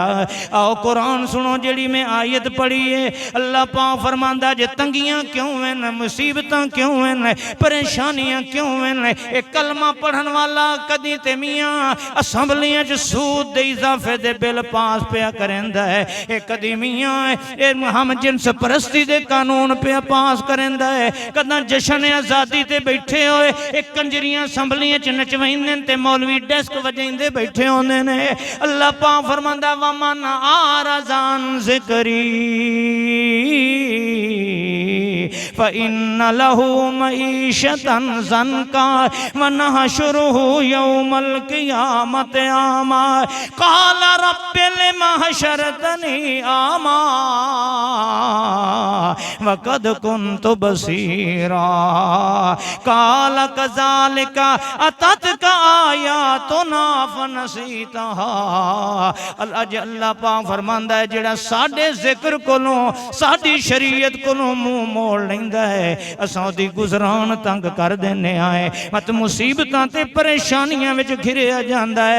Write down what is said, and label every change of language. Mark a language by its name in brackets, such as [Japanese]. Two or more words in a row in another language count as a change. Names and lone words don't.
[Punjabi] آؤ قرآن سنو جیڑی میں آیت پڑھی ہے اللہ پاک فرماندا جے تنگیاں کیوں ہیں مصیبتاں کیوں ہیں پریشانیاں کیوں ہیں ایک کلمہ پڑھن والا کدی تے میاں اسمبلیاں چ سود دے اضافے دے بل پاس پیا کریندا ہے ایک کدی میاں ہم جنس پرستی دے قانون پے پاس کریندا ہے کدا جشن آزادی تے بیٹھے ہوئے ایک کنجریاں اسمبلیاں چ نچوائندے تے مولوی ڈیسک وجائندے بیٹھے ہوندے نے. اللہ پاک فرماندا [Arabic] ومن أعرض عن ذكري فإن له معيشة ضنكا ونحشره يوم القيامة أعمى قال رب لم حشرتني أعمى وقد كنت بصيرا قال كذلك أتتك آياتنا فنسيتها. [Punjabi] اللہ پاک فرماندا ہے جیڑا ساڈے ذکر کولوں ساڈی شریعت کولوں منہ موڑ لیندا ہے اساں اودی گزران تنگ کر دینے آئے مت مصیبتاں تے پریشانیاں وچ گھریا جاندا ہے.